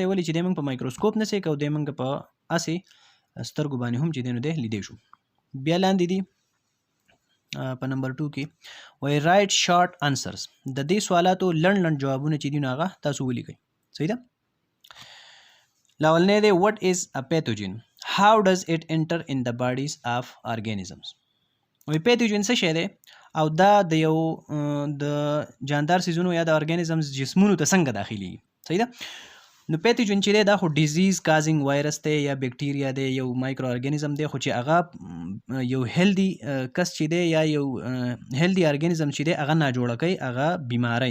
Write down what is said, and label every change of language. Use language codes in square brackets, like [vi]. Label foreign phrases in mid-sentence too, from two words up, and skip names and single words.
[ps] ولې چې دی موږ په مایکروسکوپ نه سې کوو، دی موږ په هسې سترګو باندې هم چې دی نو دی لیدی شو. بیا لاندې دي په نمبر 2 کې وایي [en] write short answers. [ps] د دې سوالاتو لنډ جوابونه چې دي نو هغه تاسو ولیکئ. صحیح ده. لاولنی دی [en] what is a pathogen, how does it enter in the bodies of organisms. [ps] وایي پیتوجن څه شی دی او دا د یو د جاندار سیزونو یا د ارګانیزمز جسمونو ته څنګه داخليږي. صحیح ده. نو پیتوجن چې دی دا خو [en] disease causing virus [ps] دی یا بکټیریا دی، یو [en] micro organism [ps] دی خو چې هغه یو هیلدي کس چې دی یا یو [en] healthy organism [ps] چې دی هغه ناجوړه کوي، هغه بیماری.